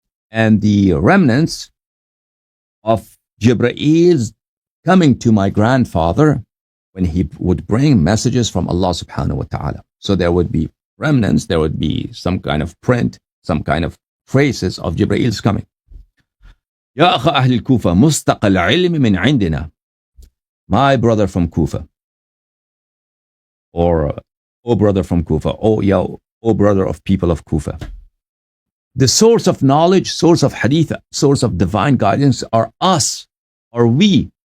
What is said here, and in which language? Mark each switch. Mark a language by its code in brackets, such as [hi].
[en] And the remnants of Jibrael's coming to my grandfather when he would bring messages from Allah subhanahu wa ta'ala. So there would be remnants, there would be some kind of print, some kind of traces of Jibrael's coming. [ar] يا أخ أهل الكوفة مستقى العلم من عندنا. [en] My brother from Kufa, or oh brother from Kufa, oh brother of people of Kufa. The source of knowledge, source of hadith, source of divine guidance are us, are we.